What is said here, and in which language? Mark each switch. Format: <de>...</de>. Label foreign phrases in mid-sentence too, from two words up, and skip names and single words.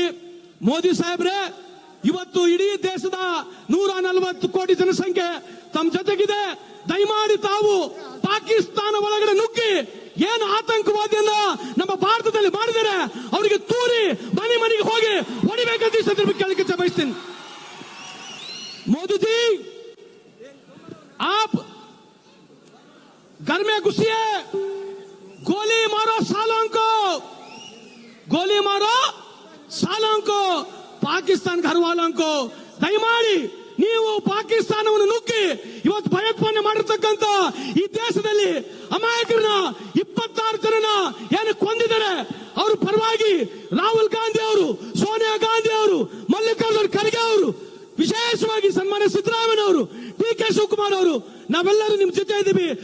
<kn>ಮೋದಿ ಸಾಹೇಬ್ರೆ, ಇವತ್ತು ಇಡೀ ದೇಶದ 140 ಕೋಟಿ ಜನಸಂಖ್ಯೆ ತಮ್ಮ ಜೊತೆಗಿದೆ. ದಯಮಾಡಿ ತಾವು ಪಾಕಿಸ್ತಾನ ಒಳಗಡೆ ನುಗ್ಗಿ ಏನು ಆತಂಕವಾದಿಯನ್ನ ನಮ್ಮ ಭಾರತದಲ್ಲಿ ಮಾಡಿದರೆ ಅವರಿಗೆ ತೂರಿ ಮನೆ ಮನೆಗೆ ಹೋಗಿ ಹೊಡಿಬೇಕಂತ ಈ ಸಂದರ್ಭ ಕೇಳಲಿಕ್ಕೆ ಬಯಸ್ತೀನಿ.</kn> <hi>मोदी जी, आप घर में घुसिए, गोली मारो सालों को, गोली मारो सालों को, ಪಾಕಿಸ್ತಾನ घर वालों को.</hi> <kn>ದಯಮಾಡಿ ನೀವು ಪಾಕಿಸ್ತಾನವನ್ನು ನುಗ್ಗಿ ಇವತ್ತು ಭಯೋತ್ಪಾದನೆ ಮಾಡಿರ್ತಕ್ಕಂಥ ಈ ದೇಶದಲ್ಲಿ ಅಮಾಯಕರನ್ನ 26 ಜನನ ಏನು ಕೊಂದಿದ್ದಾರೆ ಅವ್ರ ಪರವಾಗಿ ರಾಹುಲ್ ಗಾಂಧಿ ಅವರು, ಸೋನಿಯಾ ಗಾಂಧಿ ಅವರು, ಮಲ್ಲಿಕಾರ್ಜುನ್ ಖರ್ಗೆ ಅವರು, ವಿಶೇಷವಾಗಿ ಸನ್ಮಾನ್ಯ ಸಿದ್ದರಾಮಯ್ಯ ಅವರು, ಡಿ ಕೆ ಶಿವಕುಮಾರ್ ಅವರು, ನಾವೆಲ್ಲರೂ ನಿಮ್ ಜೊತೆ ಇದ್ದೀವಿ.</kn>